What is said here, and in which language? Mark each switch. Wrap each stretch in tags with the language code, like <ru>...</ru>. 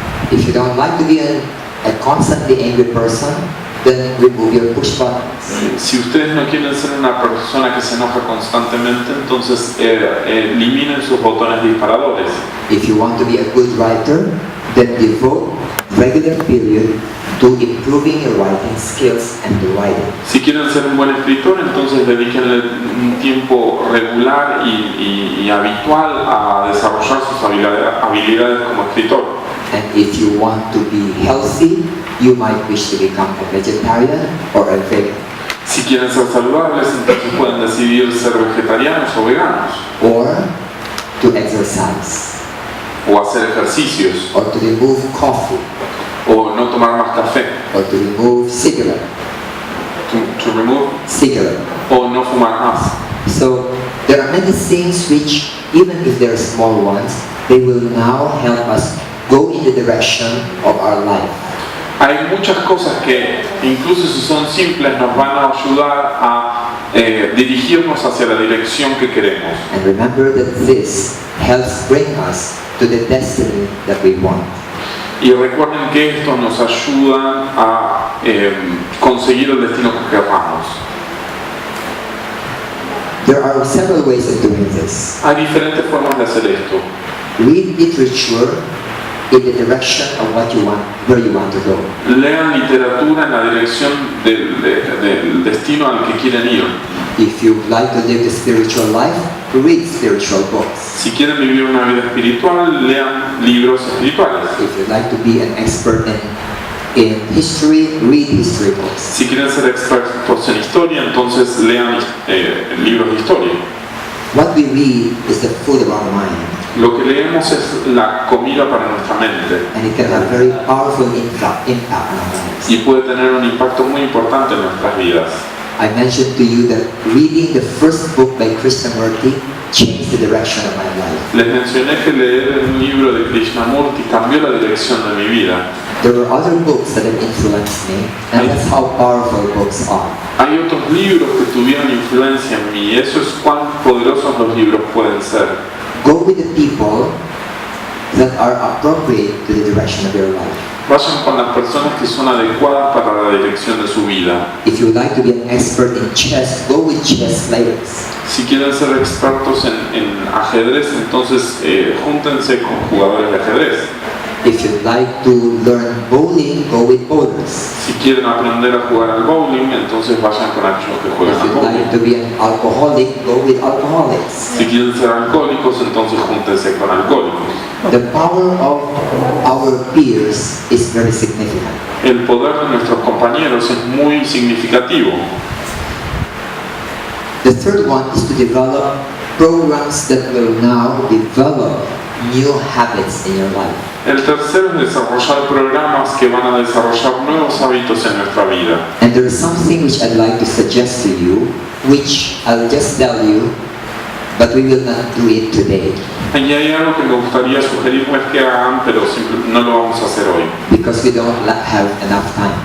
<en>If you don't like to be a constantly angry person, then remove your push buttons.</en> <es>Si ustedes no quieren ser una persona que se enoja constantemente, entonces eliminen sus botones disparadores.</es> <en>If you want to be a good writer, then devote regular period to improving your writing skills and the writing.</en> <es>Si quieren ser un buen escritor, entonces dedíquenle un tiempo regular y habitual a desarrollar sus habilidades como escritor.</es> <en>And if you want to be healthy, you might wish to become a vegetarian or a vegan.</en> <es>Si quieren ser saludables, entonces pueden decidir ser vegetarianos o veganos.</es> <en>Or to exercise.</en> <es>O hacer ejercicios.</es> <en>Or to remove coffee.</en> <es>O no tomar más café.</es> <en>Or to remove cigarette. To remove? Cigarette.</en> <es>O no fumar más.</es> <en>So there are many things which, even if they are small ones, they will now help us go in the direction of our life.</en> <es>Hay muchas cosas que, incluso si son simples, nos van a ayudar a dirigirnos hacia la dirección que queremos.</es> <en>And remember that this helps bring us to the destiny that we want.</en> <es>Y recuerden que esto nos ayuda a conseguir el destino que queramos.</es> <en>There are several ways of doing this.</en> <es>Hay diferentes formas de hacer esto.</es> <en>Read literature in the direction of what you want, where you want to go.</en> <es>Lean literatura en la dirección del destino al que quieren ir.</es> <en>If you like to live the spiritual life, read spiritual books.</en> <es>Si quieren vivir una vida espiritual, lean libros espirituales.</es> <en>If you like to be an expert in history, read history books.</en> <es>Si quieren ser expertos en historia, entonces lean libros de historia.</es> <en>What we read is the food of our mind.</en> <es>Lo que leemos es la comida para nuestra mente.</es> <en>And it can have very powerful impact on our lives.</en> <es>Y puede tener un impacto muy importante en nuestras vidas.</es> <en>I mentioned to you that reading the first book by Krishnamurti changed the direction of my life.</en> <es>Les mencioné que leer un libro de Krishnamurti cambió la dirección de mi vida.</es> <en>There were other books that have influenced me, and that's how powerful books are.</en> <es>Hay otros libros que tuvieron influencia en mí, y eso es cuán poderosos los libros pueden ser.</es> <en>Go with the people that are appropriate to the direction of your life.</en> <es>Vayan con las personas que son adecuadas para la dirección de su vida.</es> <en>If you would like to be an expert in chess, go with chess players.</en> <es>Si quieren ser expertos en ajedrez, entonces júntense con jugadores de ajedrez.</es> <en>If you'd like to learn bowling, go with bowlers.</en> <es>Si quieren aprender a jugar al bowling, entonces vayan con aquellos que juegan</es> <en>If</en> <es>al</es> <en>you'd</en> <es>bowling.</es> <en>like to be an alcoholic, go with alcoholics.</en> <es>Si quieren ser alcohólicos, entonces júntense con alcohólicos.</es> <en>The power of our peers is very significant.</en> <es>El poder de nuestros compañeros es muy significativo.</es> <en>The third one is to develop programs that will now develop new habits in your life.</en> <es>El tercero es desarrollar programas que van a desarrollar nuevos hábitos en nuestra vida.</es> <en>And there is something which I'd like to suggest to you, which I'll just tell you, but we will not do it today.</en> <es>Y hay algo que me gustaría sugerirles que hagan, pero no lo vamos a hacer hoy.</es> <en>Because we don't have enough time.</en>